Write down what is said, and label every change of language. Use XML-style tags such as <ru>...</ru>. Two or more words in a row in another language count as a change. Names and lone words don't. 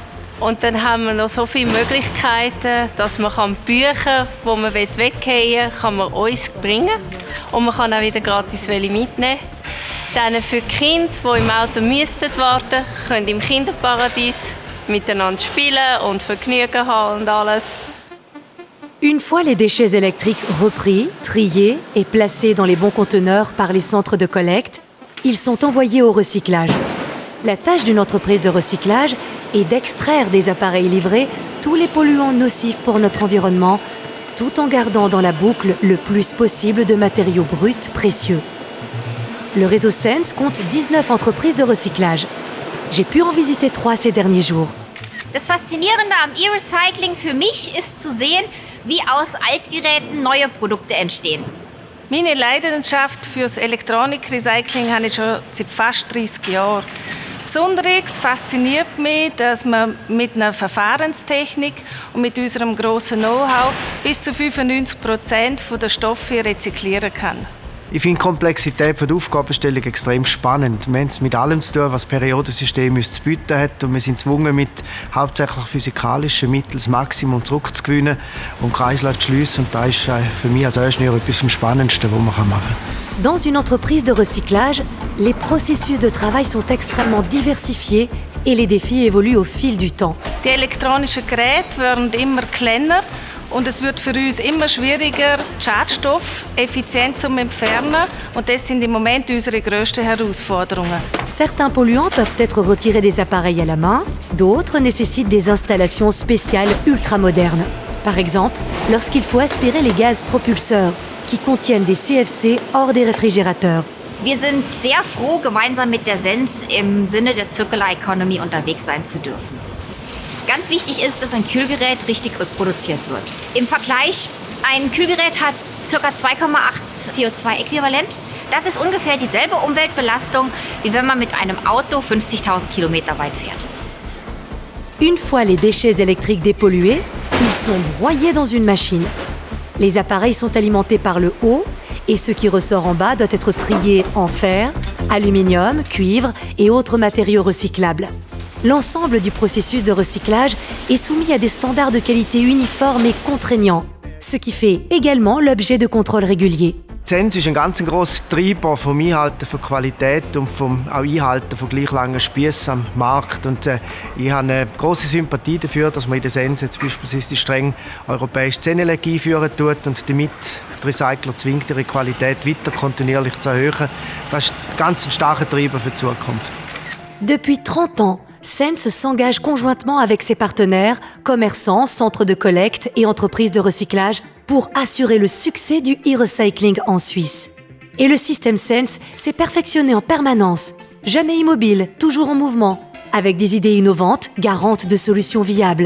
<de>Und dann haben wir noch so viele Möglichkeiten, dass man Bücher, die man weggehen will, kann man uns bringen. Und man kann auch wieder gratis mitnehmen. Dann für die Kinder, die im Auto warten müssen, können im Kinderparadies miteinander spielen und Vergnügen haben und alles.</de> <fr>Une fois les déchets électriques repris, triés et placés dans les bons conteneurs par les centres de collecte, ils sont envoyés au recyclage. La tâche d'une entreprise de recyclage est d'extraire des appareils livrés tous les polluants nocifs pour notre environnement, tout en gardant dans la boucle le plus possible de matériaux bruts précieux. Le réseau Sense compte 19 entreprises de recyclage. J'ai pu en visiter 3 ces derniers jours.</fr> <de>Das Faszinierende am E-Recycling für mich ist zu sehen, wie aus Altgeräten neue Produkte entstehen. Meine Leidenschaft für das Elektronikrecycling habe ich schon seit fast 30 Jahren. Besonders fasziniert mich, dass man mit einer Verfahrenstechnik und mit unserem grossen Know-how bis zu 95% der Stoffe rezyklieren kann. Ich finde die Komplexität der Aufgabenstellung extrem spannend. Wir haben es mit allem zu tun, was das Periodensystem uns zu bieten hat. Und wir sind gezwungen, mit hauptsächlich physikalischen Mitteln das Maximum zurückzugewinnen und Kreislauf zu schliessen. Und das ist für mich als Ingenieur etwas vom Spannendsten, was man machen kann.</de> <fr>Dans une entreprise de recyclage, les processus de travail sont extrêmement diversifiés et les défis évoluent au fil du temps.</fr> <de>Die elektronischen Geräte werden immer kleiner und es wird für uns immer schwieriger, die Schadstoffe effizient zu entfernen. Und das sind im Moment unsere grössten Herausforderungen.</de> <fr>Certains polluants peuvent être retirés des appareils à la main, d'autres nécessitent des installations spéciales ultramodernes. Par exemple, lorsqu'il faut aspirer les gaz propulseurs, qui contiennent des CFC hors des réfrigérateurs.</fr> <de>Wir sind sehr froh, gemeinsam mit der Sens im Sinne der</de> <en>Circular Economy</en> <de>unterwegs sein zu dürfen. Ganz wichtig ist, dass ein Kühlgerät richtig reproduziert wird. Im Vergleich, ein Kühlgerät hat ca. 2,8 CO2-Äquivalent. Das ist ungefähr dieselbe Umweltbelastung, wie wenn man mit einem Auto 50.000 Kilometer weit fährt.</de> <fr>Une fois les déchets électriques dépollués, ils sont broyés dans une machine. Les appareils sont alimentés par le haut et ce qui ressort en bas doit être trié en fer, aluminium, cuivre et autres matériaux recyclables. L'ensemble du processus de recyclage est soumis à des standards de qualité uniformes et contraignants, ce qui fait également l'objet de contrôles réguliers.</fr> <de>Die Sens ist ein ganz grosser Treiber vom Einhalten von Qualität und vom auch Einhalten von gleich langen Spiessen am Markt. Und ich habe eine grosse Sympathie dafür, dass man in der Sens jetzt beispielsweise die streng europäische Zähneleck einführen tut und damit die Recycler zwingt, ihre Qualität weiter kontinuierlich zu erhöhen. Das ist ganz ein starker Treiber für die Zukunft.</de> <fr>Depuis 30 ans, Sens s'engage conjointement avec ses partenaires, commerçants, centres de collecte et entreprises de recyclage pour assurer le succès du e-recycling en Suisse. Et le système Sens s'est perfectionné en permanence, jamais immobile, toujours en mouvement, avec des idées innovantes, garantes de solutions viables.</fr>